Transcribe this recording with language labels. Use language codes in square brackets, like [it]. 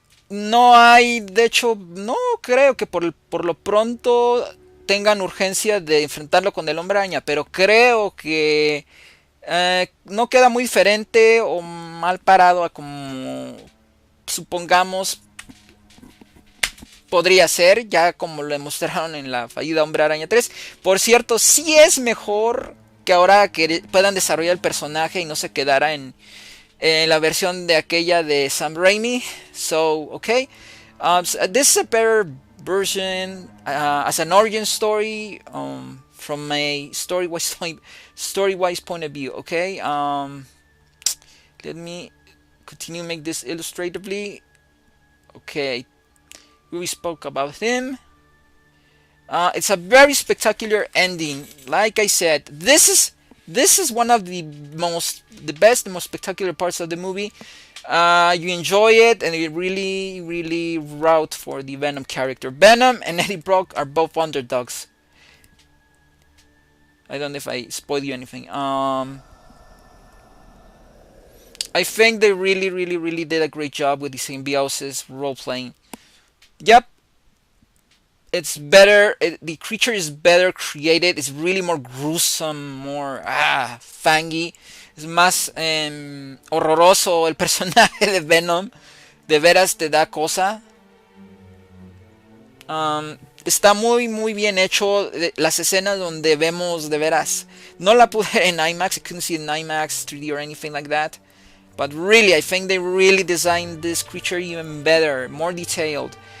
[es] No hay, de hecho, no creo que por lo pronto tengan urgencia de enfrentarlo con el Hombre Araña, pero creo que no queda muy diferente o mal parado a como supongamos podría ser, ya como lo demostraron en la fallida Hombre Araña 3. Por cierto, sí es mejor que ahora que puedan desarrollar el personaje y no se quedara en la versión de aquella de Sam Raimi. [en] So, okay. So this is a better version as an origin story from a story-wise point of view. Okay. Let me continue make this illustratively. Okay. We spoke about him. It's a very spectacular ending. Like I said, this is one of the best, the most spectacular parts of the movie. You enjoy it, and it really route for the Venom character. Venom and Eddie Brock are both underdogs. I don't know if I spoiled you anything. I think they really did a great job with the symbiosis role playing. Yep, it's better. The creature is better created. It's really more gruesome, more fangy. [es] Es más horroroso el personaje de Venom. De veras te da cosa. Está muy bien hecho. Las escenas donde vemos de veras. No la pude en IMAX. [en] I couldn't see it in IMAX 3D or anything like that. But really, I think they really designed this creature even better, more detailed.